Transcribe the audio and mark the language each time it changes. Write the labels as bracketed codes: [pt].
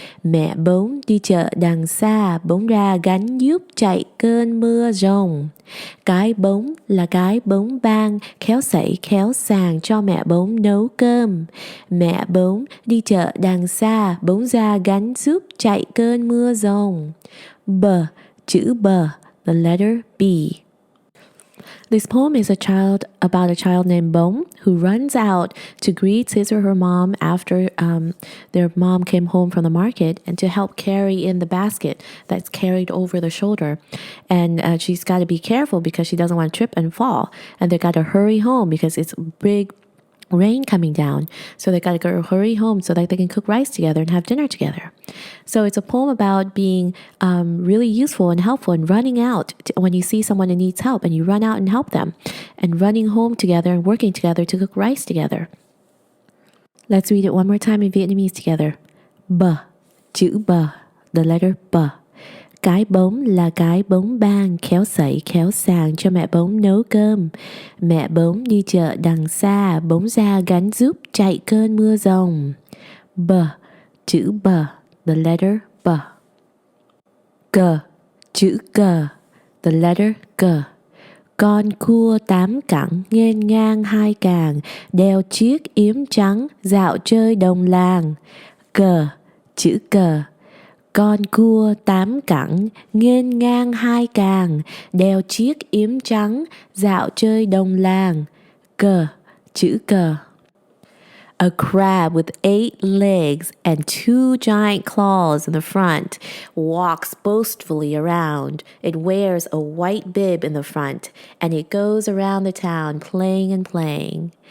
[vi] Mẹ bóng đi chợ đằng xa, bóng ra gánh giúp chạy cơn mưa rồng. Cái bóng là cái bóng bang, khéo sảy khéo sàng cho mẹ bóng nấu cơm. Mẹ bóng đi chợ đằng xa, bóng ra gánh giúp chạy cơn mưa rồng. Chữ b, [en] the letter B. This poem is about a child named Bông who runs out to greet his or her mom after their mom came home from the market and to help carry in the basket that's carried over the shoulder. And she's got to be careful because she doesn't want to trip and fall. And they got to hurry home because it's big rain coming down. So they got to go hurry home so that they can cook rice together and have dinner together. So it's a poem about being really useful and helpful and running out when you see someone who needs help and you run out and help them and running home together and working together to cook rice together. Let's read it one more time in Vietnamese together. [vi] Chữ b, [en] the letter b. [vi] Cái bóng là cái bóng bang, khéo sảy khéo sàng cho mẹ bóng nấu cơm. Mẹ bóng đi chợ đằng xa, bóng ra gánh giúp chạy cơn mưa rồng. Chữ b, [en] the letter b. [vi] Chữ g, [en] the letter g. [vi] Con cua tám cẳng, nghênh ngang hai càng, đeo chiếc yếm trắng, dạo chơi đồng làng. Chữ g. Con cua tám cẳng, nghênh ngang hai càng, đeo chiếc yếm trắng, dạo chơi đồng làng. Chữ g. [en] A crab with 8 legs and 2 giant claws in the front walks boastfully around. It wears a white bib in the front, and it goes around the town playing and playing.